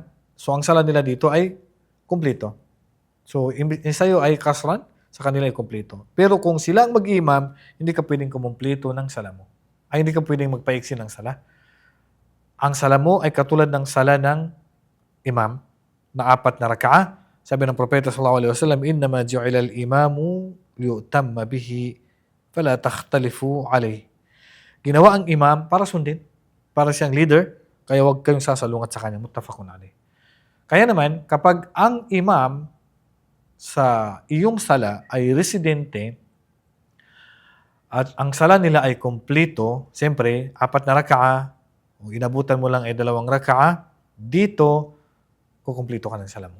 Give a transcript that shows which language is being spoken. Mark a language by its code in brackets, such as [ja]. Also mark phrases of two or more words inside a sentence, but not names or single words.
[tl] So, ang sala nila dito ay kumpleto. So, sa'yo ay kasran, sa kanila ay kumpleto. Pero kung sila ang mag-imam, hindi ka pwedeng kumumpleto ng sala mo. Ay, hindi ka pwedeng magpaiksi ng sala. Ang sala mo ay katulad ng sala ng imam na 4 na raka'a. Sabi ng Propeta [ar] صلى الله عليه وسلم, "إنما جعل الإمام ليؤتم به فلا تختلفوا عليه." [tl] Ginawa ang imam para sundin, para siyang leader, kaya huwag kayong sasalungat sa kanya. [ar] متفق عليه. [tl] Kaya naman, kapag ang imam sa iyong sala ay residente at ang sala nila ay kompleto, siyempre, 4 na raka'a, kung inabutan mo lang ay 2 raka'a, dito, kukumpleto ka ng sala mo.